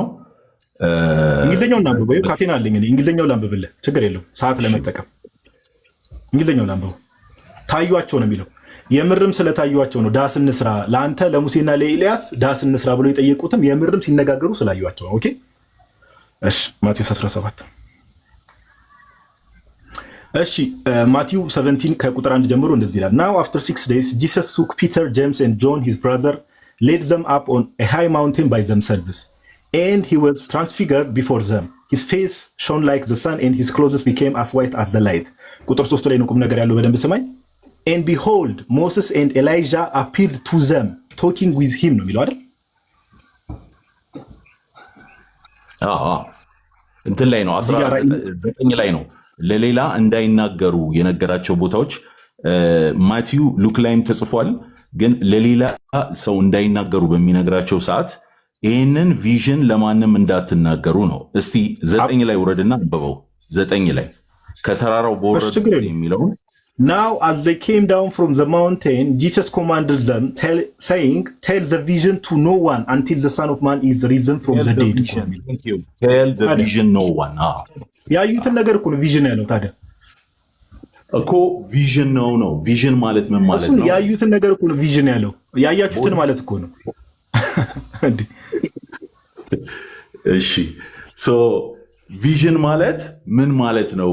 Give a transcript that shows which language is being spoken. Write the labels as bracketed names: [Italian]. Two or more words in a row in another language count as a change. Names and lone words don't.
[Amharic] እንግሊዝኛውን ላንብበው። ካቴና አለኝ እኔ እንግሊዝኛውን ላንብብልህ፣ ችግር የለውም ሰዓት ለመጠቀም። እንግሊዝኛውን ላንብበው። ታዩአቸው ነው የሚለው። የምርም ስለታዩአቸው ነው። ዳስ እንስራ ለአንተ ለሙሴና ለኤልያስ ዳስ እንስራ ብሎ የጠየቁትም የምርም ሲነጋገሩ ስላዩአቸው ነው። ኦኬ እሺ ማቴዎስ 17 እሺ ማቴው 17 ከቁጥር 1 ጀምሮ እንደዚህ ይላል። [English] Now after 6 days Jesus took Peter, James and John his brother, led them up on a high mountain by themselves, and he was transfigured before them. His face shone like the sun and his clothes became as white as the light. [Amharic] ቁጥር 3 ላይ ነው ቁም ነገር ያለው፣ በደንብ ስማኝ። [English] And behold Moses and Elijah appeared to them talking with him [Amharic] ነው የሚለው አይደል? እንትን ላይ ነው 19 ላይ ነው ለሌላ እንዳይናገሩ የነገራቸው ቦታዎች ማቲው ሉክ ላይም ተጽፏል። ግን ለሌላ ሰው እንዳይናገሩ በሚነግራቸው ሰዓት ይህንን ቪዥን ለማንም እንዳትናገሩ ነው። እስቲ 9 ላይ ውረድና አንብበው። 9 ላይ ከተራራው በወረዱ የሚለውን [English] Now as they came down from the mountain, Jesus commanded them, saying, tell the vision to no one until the Son of Man is risen from the dead. Tell the vision no one. [Amharic] ያዩትን ነገር እኮ ነው ቪዥን ያለው። ታዲያ እኮ ቪዥን ነው። ቪዥን ማለት ምን ማለት ነው? ያዩትን ነገር እኮ ነው ቪዥን ያለው። ያያችሁትን ማለት እኮ ነው። እሺ ሶ ቪዥን ማለት ምን ማለት ነው?